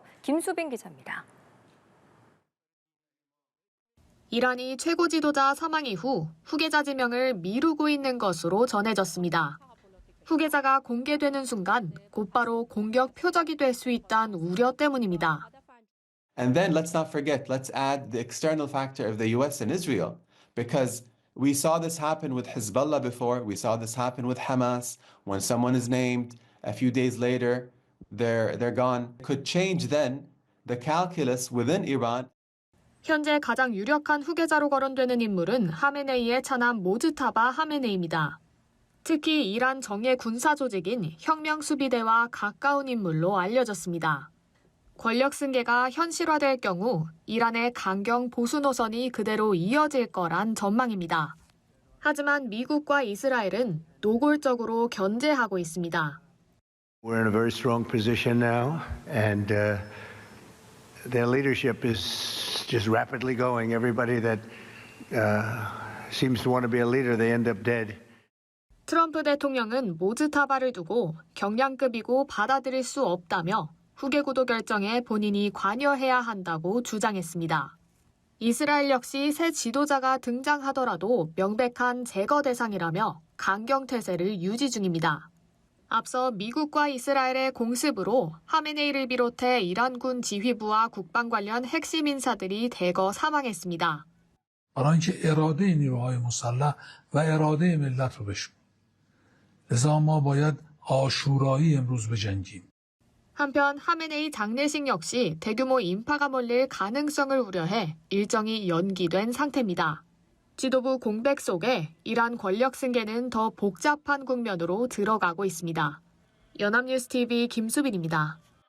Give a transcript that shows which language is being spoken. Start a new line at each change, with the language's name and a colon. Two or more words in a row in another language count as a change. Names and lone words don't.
Korean: 김수빈 기자입니다. 이란이 최고 지도자 사망 이후 후계자 지명을 미루고 있는 것으로 전해졌습니다. 후계자가 공개되는 순간 곧바로 공격 표적이 될 수 있다는 우려 때문입니다.
English: And then let's not forget, let's add the external factor of the US and Israel, because we saw this happen with Hezbollah before, we saw this happen with Hamas. When someone is named, a few days later, they're gone. Could change then the calculus within Iran.
Korean: 현재 가장 유력한 후계자로 거론되는 인물은 하메네이의 차남 모즈타바 하메네이입니다. 특히 이란 정예 군사 조직인 혁명수비대와 가까운 인물로 알려졌습니다. 권력 승계가 현실화될 경우 이란의 강경 보수 노선이 그대로 이어질 거란 전망입니다. 하지만 미국과 이스라엘은 노골적으로 견제하고 있습니다.
English: We're in a very strong position now, and their leadership is just rapidly going. Everybody that seems to want to be a leader, they end up dead.
Korean: 트럼프 대통령은 모즈타바를 두고 경량급이고 받아들일 수 없다며 후계 구도 결정에 본인이 관여해야 한다고 주장했습니다. 이스라엘 역시 새 지도자가 등장하더라도 명백한 제거 대상이라며 강경태세를 유지 중입니다. 앞서 미국과 이스라엘의 공습으로 하메네이를 비롯해 이란군 지휘부와 국방 관련 핵심 인사들이 대거 사망했습니다.
Persian: برای اینکه اراده نیروهای مسلح و اراده ملت رو بشکنه. لذا ما باید آشورایی امروز بجنگیم.
Korean: 한편 하메네이 장례식 역시 대규모 인파가 몰릴 가능성을 우려해 일정이 연기된 상태입니다. 지도부 공백 속에 이란 권력 승계는 더 복잡한 국면으로 들어가고 있습니다. 연합뉴스 TV 김수빈입니다.